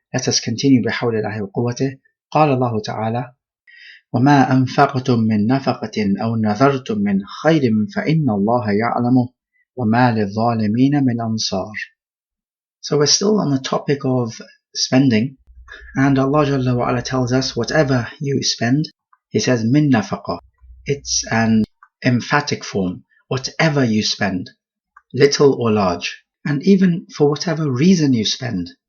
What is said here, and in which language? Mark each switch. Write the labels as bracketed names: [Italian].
[English] Let us continue [Arabic] بحول wa quwwatih. قال الله تعالى: وما أنفقتم من نفقة أو نذرتم من خير فإن الله يعلمه وما للظالمين من أنصار. [English] So we're still on the topic of spending, and Allah Jalla wa Ala tells us whatever you spend, He says min nafaqa. It's an emphatic form. Whatever you spend, little or large, and even for whatever reason you spend.